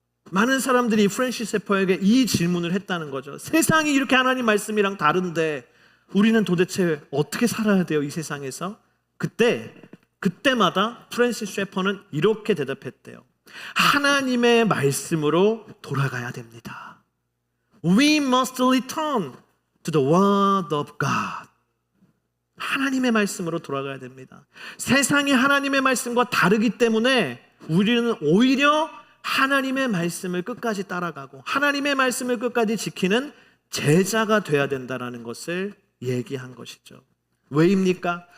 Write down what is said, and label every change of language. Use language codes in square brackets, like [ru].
[ko] 많은 사람들이 프랜시스 셰퍼에게 이 질문을 했다는 거죠. 세상이 이렇게 하나님 말씀이랑 다른데 우리는 도대체 어떻게 살아야 돼요, 이 세상에서? 그때마다 프랜시스 셰퍼는 이렇게 대답했대요. 하나님의 말씀으로 돌아가야 됩니다. [en] We must return to the word of God. [ko] 하나님의 말씀으로 돌아가야 됩니다. 세상이 하나님의 말씀과 다르기 때문에 우리는 오히려 하나님의 말씀을 끝까지 따라가고 하나님의 말씀을 끝까지 지키는 제자가 돼야 된다라는 것을 얘기한 것이죠. 왜입니까?